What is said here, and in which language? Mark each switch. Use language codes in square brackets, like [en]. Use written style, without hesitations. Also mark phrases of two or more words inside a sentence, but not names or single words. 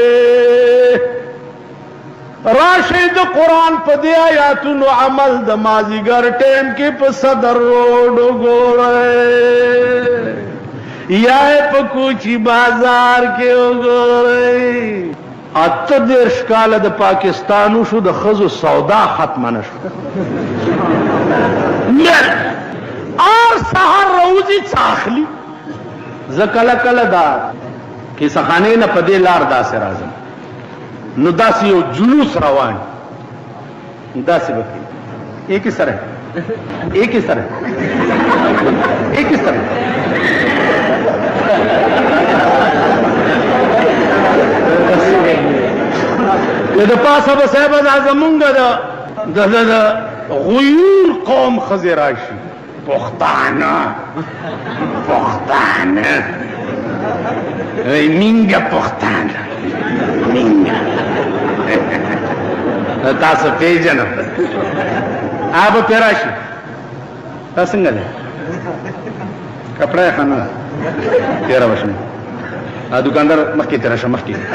[ps] راشئ د قرآن په دې آیاتونو عمل د مازدیګر ټیم کې په صدر روډ وګورئ یا په کوچي بازار کې وګورئ 38 کاله د پاکستان شو د ښځو سودا ختمه نه شو اور سهار روزي څه اخلي زه کله کله دا کیسهخانې نه په دې لار داسې راځم نو داسې یو جلوس روان داسې به کوي [ur] ایک اس طرح ایک اس طرح ایک اس طرح [ps] د پاسه به صاحب دا زمونږ د غیور قوم ښځې راشي پښتانه پښتانه مینګه پښتانه مینګه تاسو پیژنم هغه به راشي دا څنګه دی کپړه یې ښه نه ده تېره به شم دکاندار مخکې تېره شه مخکې